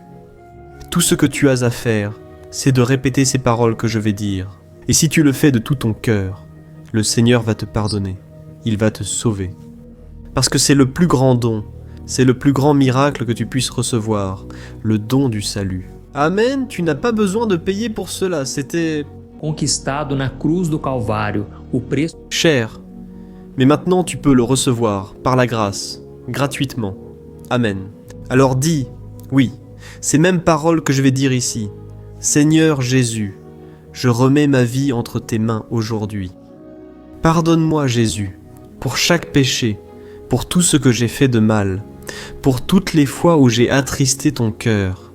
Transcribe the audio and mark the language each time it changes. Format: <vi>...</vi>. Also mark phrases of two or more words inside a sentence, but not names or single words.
<fr>Tout ce que tu as à faire, c'est de répéter ces paroles que je vais dire. Et si tu le fais de tout ton cœur, le Seigneur va te pardonner. Il va te sauver. Parce que c'est le plus grand don, c'est le plus grand miracle que tu puisses recevoir, le don du salut. Amen, tu n'as pas besoin de payer pour cela, c'était</fr> <pt>conquistado na cruz do Calvário, o preço</pt> <fr>cher. Mais maintenant tu peux le recevoir, par la grâce, gratuitement. Amen. Alors dis, oui, ces mêmes paroles que je vais dire ici. Seigneur Jésus, je remets ma vie entre tes mains aujourd'hui. Pardonne-moi Jésus, pour chaque péché, pour tout ce que j'ai fait de mal, pour toutes les fois où j'ai attristé ton cœur.</fr>